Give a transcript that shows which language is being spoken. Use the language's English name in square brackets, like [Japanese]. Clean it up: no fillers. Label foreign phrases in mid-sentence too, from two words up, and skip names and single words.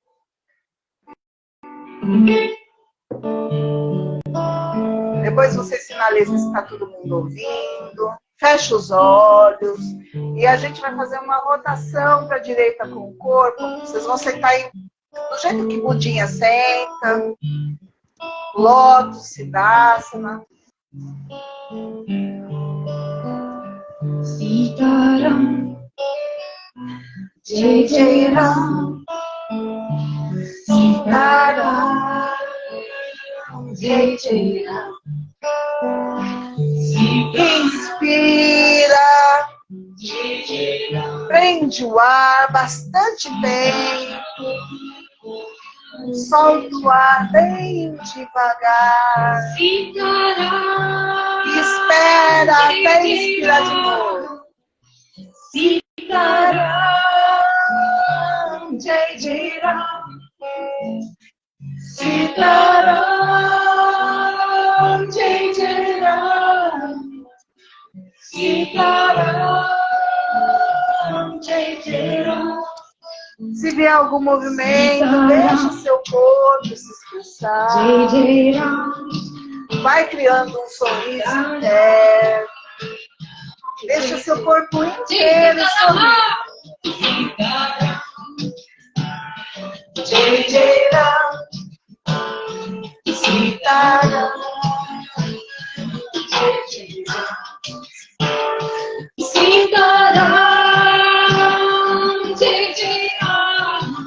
[Portuguese] Depois você sinaliza se está todo mundo ouvindo. Fecha os olhos. E a gente vai fazer uma rotação para a direita com o corpo. Vocês vão sentar aí do jeito que Budinha senta. Lótus, Siddhasana. [Hindi] सीताराम, जय जय राम. सीताराम, जय जय राम. [Portuguese] Inspira. Prende o ar bastante bem. Solta o ar bem devagar. Espera até inspirar de novo. [Hindi] सीताराम, जय जय राम. सीताराम, जय जय राम. सीताराम, जय जय राम. [Portuguese] Se vier algum movimento, deixa o seu corpo se expressar. [Hindi] जय जय राम. [Portuguese] Vai criando um sorriso interno. Deixa o seu corpo inteiro sorrir. [Hindi] जय जय राम. [Portuguese] Sitaram. [Hindi] सीताराम, जय जय राम.